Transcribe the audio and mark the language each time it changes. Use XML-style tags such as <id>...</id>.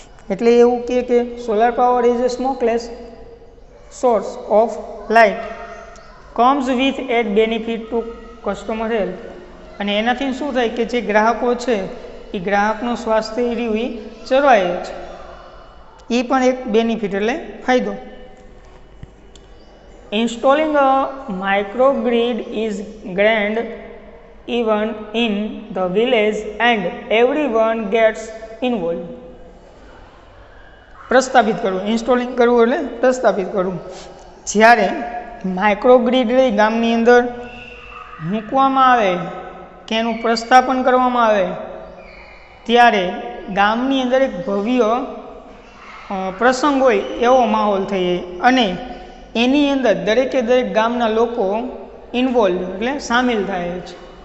<gu>એટલે એવું કે</gu> <en>Solar power is a smokeless source of light comes with at benefit to customer health.</en> <gu>અને એનાથી શું થાય કે જે ગ્રાહકો છે એ ગ્રાહકનું સ્વાસ્થ્ય રહ્યું એ જળવાય છે, એ પણ એક બેનિફિટ એટલે ફાયદો.</gu> <en>Installing a microgrid is grand event in the village and everyone gets involved.</en> <gu>પ્રસ્થાપિત કરવું, ઇન્સ્ટોલિંગ કરવું એટલે પ્રસ્થાપિત કરવું. જ્યારે માઇક્રોગ્રીડ ગામની અંદર મૂકવામાં આવે કે એનું પ્રસ્થાપન કરવામાં આવે ત્યારે ગામની અંદર એક ભવ્ય પ્રસંગ હોય એવો માહોલ થઈ જાય અને એની અંદર દરેકે દરેક ગામના લોકો ઇન્વોલ્વ એટલે સામેલ થાય છે.</gu>